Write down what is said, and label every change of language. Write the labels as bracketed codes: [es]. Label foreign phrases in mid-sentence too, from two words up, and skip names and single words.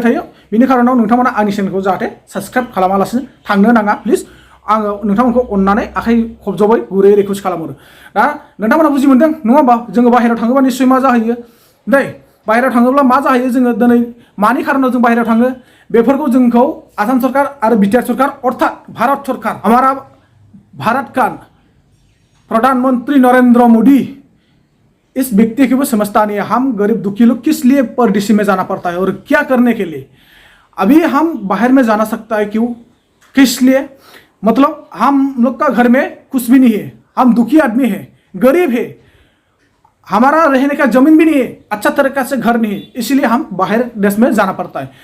[brx] थायो बिनि खारनाव नोंथांमोना आंनि चेनेलखौ जाहाथे साबस्क्राइब खालामालासिनो थांनो नाङा प्लिज आङो नोंथांमोनखौ अननानै आखाइ खबजबै गुरै रिकुवेस्ट खालामहरो दा नोंथांमोना बुजि मोनदों नङा होमबा जोङो बाहेरायाव थाङोबा निस्सय मा जाहैयो नै बाहेरायाव थाङोब्ला मा जाहैयो जोङो दिनै मानि खारनाव जों बाहेरायाव थाङो बेफोरखौ जोंखौ आसाम सरकार आरो बिटिआर सरकार अर्थात भारत सरकार [hi] हमारा भारत का प्रधानमंत्री नरेंद्र मोदी इस व्यक्ति की वो समझता नहीं है। हम गरीब दुखी लोग किस लिए परदेशी में जाना पड़ता है और क्या करने के लिए। अभी हम बाहर में जाना सकता है क्यों, किस लिए? मतलब हम लोग का घर में कुछ भी नहीं है, हम दुखी आदमी हैं, गरीब है, हमारा रहने का जमीन भी नहीं है, अच्छा तरीका से घर नहीं है, इसलिए हम बाहर देश में जाना पड़ता है।